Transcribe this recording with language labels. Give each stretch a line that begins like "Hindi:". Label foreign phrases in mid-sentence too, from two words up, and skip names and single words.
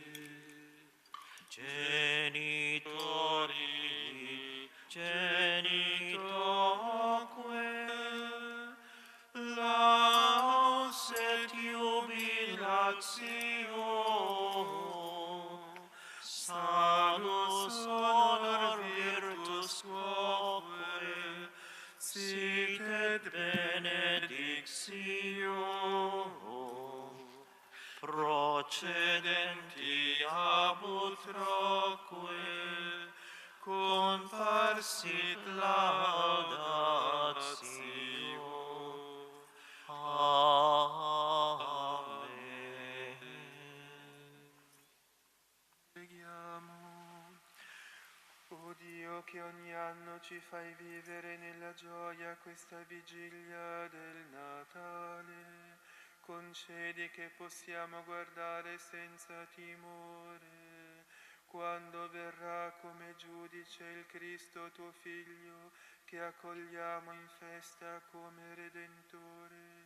Latin: genitoque laus et jubilatio salus honor virtus quoque sit et benedictio procedenti ab utroque comparsit laudatio. Amen.
Italian: Preghiamo. O Dio, che ogni anno ci fai vivere nella gioia questa vigilia del Natale, concedi che possiamo guardare senza timore quando verrà come giudice il Cristo tuo Figlio, che accogliamo in festa come Redentore.